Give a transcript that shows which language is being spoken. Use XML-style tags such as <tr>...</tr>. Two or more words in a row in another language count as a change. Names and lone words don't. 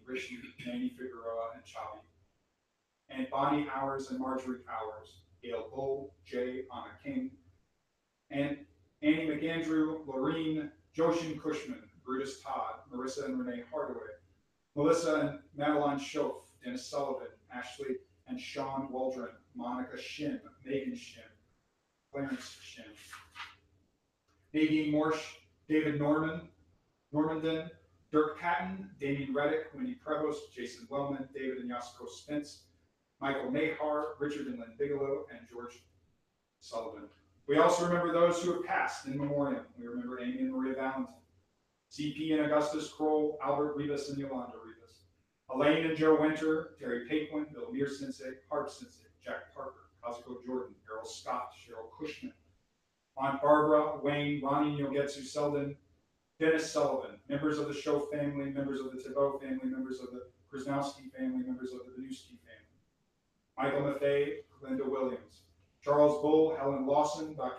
<en>Rishi, Manny Figueroa, and Chavi. And Bonnie Howers and Marjorie Howers, Gail Bull, J. Anna King, and Annie McAndrew, Laureen, Joshin Cushman, Brutus Todd, Marissa and Renee Hardaway, Melissa and Madeline Schoaf, Dennis Sullivan, Ashley and Sean Waldron, Monica Shim, Megan Shim, Clarence Shim, Nadine Morsch, David Normandin, Dirk Patton, Damien Reddick, Wendy Prevost, Jason Wellman, David and Yasuko Spence, Michael Mahar, Richard and Lynn Bigelow, and George Sullivan. We also remember those who have passed in memoriam. We remember Amy and Maria Valentin, CP and Augustus Kroll, Albert Rivas and Yolanda Rivas, Elaine and Joe Winter, Terry Paquin, Bill Meir Sensei, Harp Sensei, Jack Parker, Kazuko Jordan, Errol Scott, Cheryl Cushman, Aunt Barbara, Wayne, Ronnie Yogetsu Selden, Dennis Sullivan, members of the Show family, members of the Thibault family, members of the Krasnowski family, members of the Benuski family, Michael Maffei, Linda Williams, Charles Bull, Helen Lawson, Dr.</en>